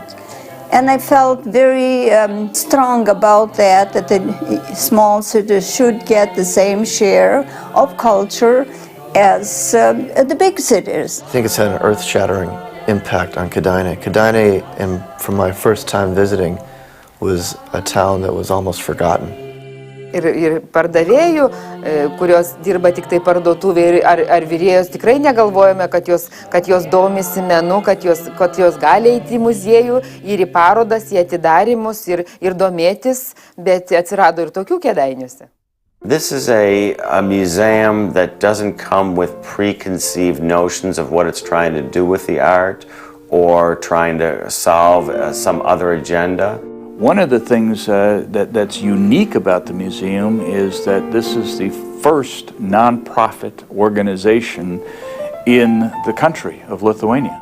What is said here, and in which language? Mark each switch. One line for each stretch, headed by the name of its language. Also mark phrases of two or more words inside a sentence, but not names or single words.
English: And I felt very strong about that the small cities should get the same share of culture as the big cities. I think it's had an earth-shattering impact on Kėdainiai. Kėdainiai, from my first time visiting, was a town that was almost forgotten.
Lithuanian: Ir pardavėjų, kurios dirba tik tai parduotuvėje, ar virėjos, tikrai negalvojame, kad jos domisi menu, kad jos gali eiti į muziejų ir į parodas, į atidarymus ir domėtis, bet atsirado ir tokių Kėdainiuose.
English: This is a museum that doesn't come with preconceived notions of what it's trying to do with the art or trying to solve some other agenda. One of the things that's unique about the museum is that this is the first nonprofit organization in the country of Lithuania.